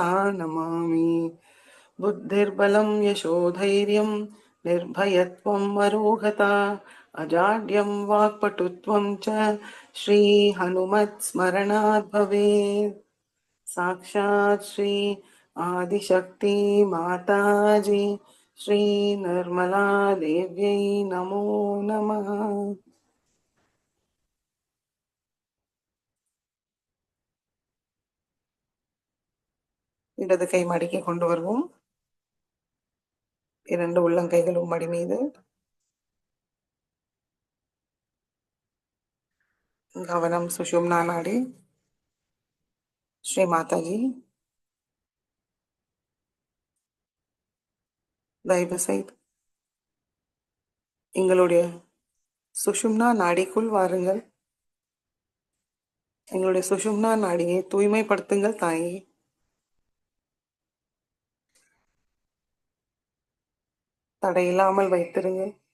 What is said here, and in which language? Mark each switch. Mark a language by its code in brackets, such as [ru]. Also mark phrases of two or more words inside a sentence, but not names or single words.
[sa] नमामि बुद्धिर्बलं यशोधैर्यं निर्भयत्वम् अरोगता अजाड्यं वाक्पटुत्वं च श्रीहनुमत्स्मरणात् भवेत् साक्षात् श्री आदिशक्ति माताजी श्री निर्मला देव्यै नमो नमः [ta] இடது கை மடிக்கு கொண்டு வருவோம் இரண்டு உள்ளங்கைகளும் மடி மீது கவனம் சுஷும்னா நாடி श्री माताजी दयவு செய்து எங்களுடைய சுஷும்னா நாடிக்குள் வாருங்கள். எங்களுடைய சுஷும்னா நாடியை தூய்மைப்படுத்துங்கள் தாயே. தடையில்லாமல் வைத்திருங்கள்.